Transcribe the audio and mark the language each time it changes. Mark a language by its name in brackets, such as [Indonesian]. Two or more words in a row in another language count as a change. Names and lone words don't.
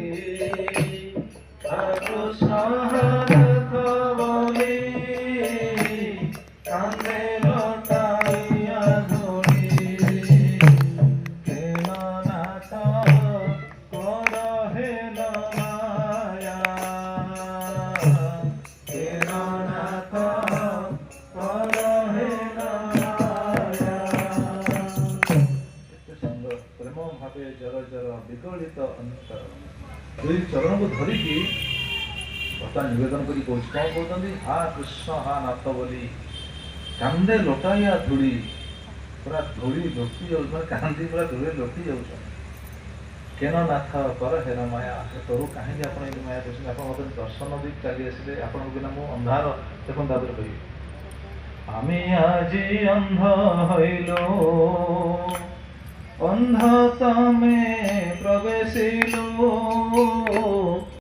[Bangla] সহরথ বলি কান্দে লোটাইয়া ধরি, কেন নাথ কর হেল মায়া, কেন নাথ কর হেল মায়া। [Odia] କେତେ ସୁନ୍ଦର। ପ୍ରେମ ଭାବେ ଜର ଜର ବିଗଳିତ ଅନ୍ତର, ଦୁଇ ଚରଣକୁ ଧରିକି ବର୍ତ୍ତମାନ ନିବେଦନ କରି କହୁଛି। କ'ଣ କହୁଛନ୍ତି? ହା କୃଷ୍ଣ ହା ନାଥ ବୋଲି କାନ୍ଦେ ଲୋଟାଇଆ ଧୂଳି, ପୁରା ଧୂଳି ଲୋଟି ଯାଉଛି, ମାନେ କାନ୍ଦି ପୁରା ଧୂଳି ଲୋଟି ଯାଉଛନ୍ତି। [Bangla] কেন নাথ কর হের মায়া, [Odia] ତୋରୁ କାହିଁକି ଆପଣ ଏମିତି ମାୟା କରୁଛନ୍ତି? ଆପଣ ମୋତେ ଦର୍ଶନ ଦେଇ ଚାଲି ଆସିଲେ, ଆପଣଙ୍କ ବିନା ମୁଁ ଅନ୍ଧାର। ଦେଖନ୍ତୁ ତାପରେ କହିବି, [Bangla] আমি আজি অন্ধ হইলো, অন্ধ তমে প্রবেশিলো।